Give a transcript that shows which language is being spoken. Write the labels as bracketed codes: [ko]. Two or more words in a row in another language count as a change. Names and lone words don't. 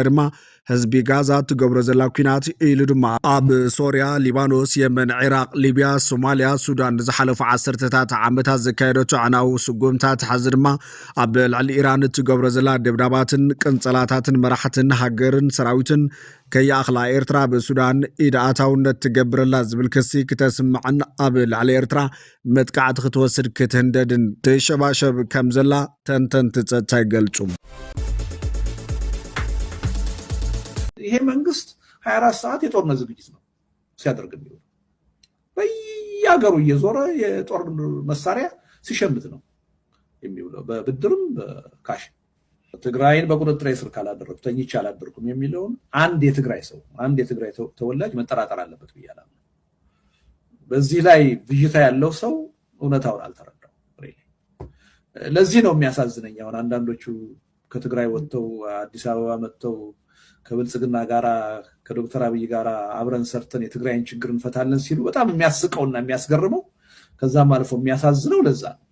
[ti] ድማ ህዝቢ ጋዛ ትገብሮ ዘላ ኩናት ኢሉ ድማ ኣብ ሶርያ ሊባኖስ የመን ኢራቅ ሊብያ ሶማሊያ ሱዳን ዝሓለፉ 10ታት ዓመታት ዘካየደቶ ዓናው ስጉምታት ሓዚ ድማ ኣብ ላዕሊ ኢራን ትገብሮ ዘላ ደብዳባትን ቅንጸላታትን መራሕትን ሃገርን ሰራዊትን ከያእኽላ ኤርትራ ብሱዳን ኢድኣታውነት ትገብረላ ዝብል ክሲ ክተስምዕን ኣብ ላዕሊ ኤርትራ መጥቃዕቲ ክትወስድ ክትህንደድን ተሸባሸብ ከም ዘላ ተንተንቲ ጸጥታ ይገልጹ [am] ይሄ መንግስት 24 ሰዓት የጦርነት ዝግጅት ነው ሲያደርግ ነው በየሀገሩ እየዞረ የጦር መሳሪያ ሲሸምት ነው የሚውለው በብድርም በካሽ ትግራይን በቁጥጥር ስር ካላደረኩ ተኝቻ አላደርኩም የሚለውን አንድ የትግራይ ተወላጅ መጠራጠር አለበት ብያለሁ በዚህ ላይ ብዥታ ያለው ሰው እውነታውን አልተረዳው ለዚህ ነው የሚያሳዝነኝ አሁን አንዳንዶቹ ከትግራይ ወጥተው አዲስ አበባ መጥተው ከብልጽግና ጋራ ከዶክተር አብይ ጋራ አብረን ሰርተን የትግራይን ችግር እንፈታለን ሲሉ በጣም የሚያስቀውና የሚያስገርመው ከዛም አልፎ የሚያሳዝነው ለዛ